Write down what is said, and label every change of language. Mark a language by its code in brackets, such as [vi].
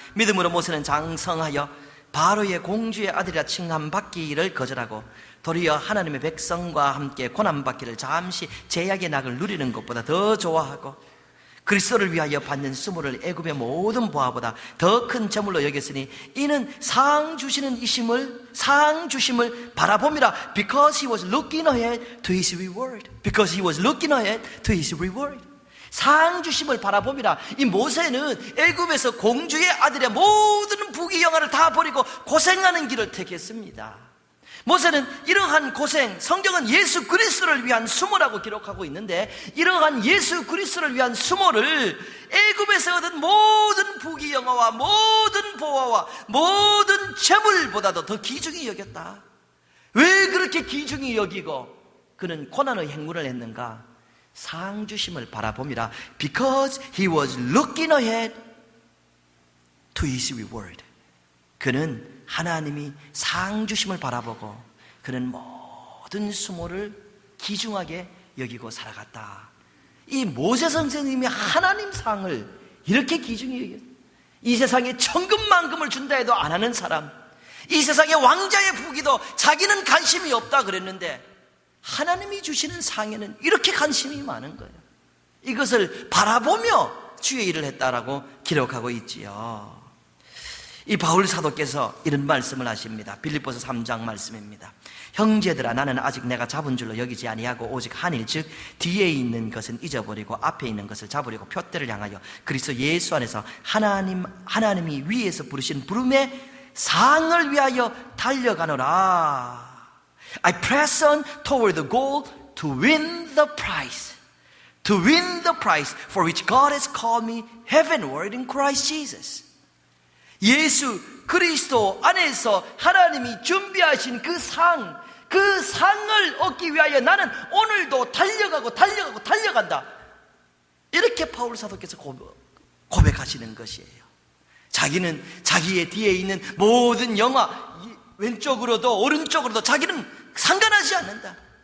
[ko] 믿음으로 모세는 장성하여 바로의 공주의 아들이라 칭함받기를 거절하고 도리어 하나님의 백성과 함께 고난받기를 잠시 제약의 낙을 누리는 것보다 더 좋아하고 그리스도를 위하여 받는 수모를 애굽의 모든 보화보다 더 큰 재물로 여겼으니 이는 상 주시는 상 주심을 바라봅니다. [en] Because he was looking ahead to his reward. Because he was looking ahead to his reward. [ko] 상 주심을 바라봅니다. 이 모세는 애굽에서 공주의 아들의 모든 부귀영화를 다 버리고 고생하는 길을 택했습니다. 모세는 이러한 고생, 성경은 예수 그리스도를 위한 수모라고 기록하고 있는데 이러한 예수 그리스도를 위한 수모를 애굽에서 얻은 모든 부귀영화와 모든 보화와 모든 재물보다도 더 귀중히 여겼다. 왜 그렇게 귀중히 여기고 그는 고난의 행군을 했는가? 상 주심을 바라봅니다. [en] Because he was looking ahead to his reward. [ko] 그는 하나님이 상 주심을 바라보고 그는 모든 수모를 귀중하게 여기고 살아갔다. 이 모세 선생님이 하나님 상을 이렇게 귀중히 여겼다. 이 세상에 천금만금을 준다 해도 안 하는 사람, 이 세상에 왕자의 부귀도 자기는 관심이 없다 그랬는데 하나님이 주시는 상에는 이렇게 관심이 많은 거예요. 이것을 바라보며 주의 일을 했다라고 기록하고 있지요. 이 바울 사도께서 이런 말씀을 하십니다. 빌립보서 3장 말씀입니다. 형제들아, 나는 아직 내가 잡은 줄로 여기지 아니하고 오직 한 일, 즉 뒤에 있는 것은 잊어버리고 앞에 있는 것을 잡으려고 표대를 향하여 그리스도 예수 안에서 하나님이 위에서 부르신 부름의 상을 위하여 달려가노라. [en] I press on toward the goal to win the prize. To win the prize for which God has called me heavenward in Christ Jesus. [ko] 예수 그리스도 안에서 하나님이 준비하신 그 상을 얻기 위하여 나는 오늘도 달려간다. 이렇게 바울 사도께서 고백하시는 것이에요. 자기는 자기의 뒤에 있는 모든 영화, 왼쪽으로도 오른쪽으로도 자기는 상관하지 않는다.